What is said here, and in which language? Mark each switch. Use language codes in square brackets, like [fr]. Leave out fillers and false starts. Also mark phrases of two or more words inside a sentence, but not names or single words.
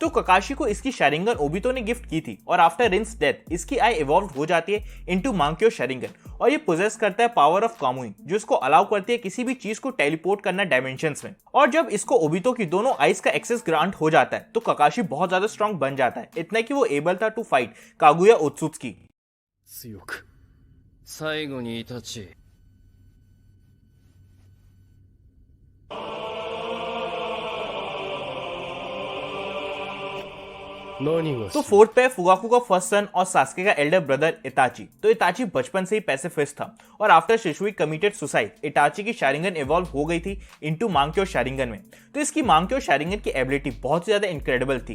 [hi] तो ककाशी को इसकी शैरिंगन ओबितो ने गिफ्ट की थी और [en] after Rin's death [hi] इसकी आई इवॉल्व हो जाती है इनटू मांक्यो शैरिंगन और ये पोजेस करता है [en] power of [hi] कामुई जो इसको अलाउ करती है किसी भी चीज को टेलीपोर्ट करना डायमेंशंस में। और जब इसको ओबितो की दोनों आइज का एक्सेस ग्रांट हो जाता है तो ककाशी बहुत ज्यादा स्ट्रांग बन जाता है, इतना कि वो एबल था [en] to fight [hi] कागुया ओत्सुत्सुकी। 強く最後にイタチ何が तो फोर्थ पे है फुगाकू का [en] first son [hi] और सास्के का [en] elder brother [hi] इताची। तो इताची बचपन से ही पैसिफिस्ट था और [en] after Shisui committed suicide [hi] इताची की शैरिंगन इवॉल्व हो गई थी इनटू मांक्यो शैरिंगन में। तो इसकी मांक्यो शैरिंगन की एबिलिटी बहुत ज्यादा इनक्रेडिबल थी।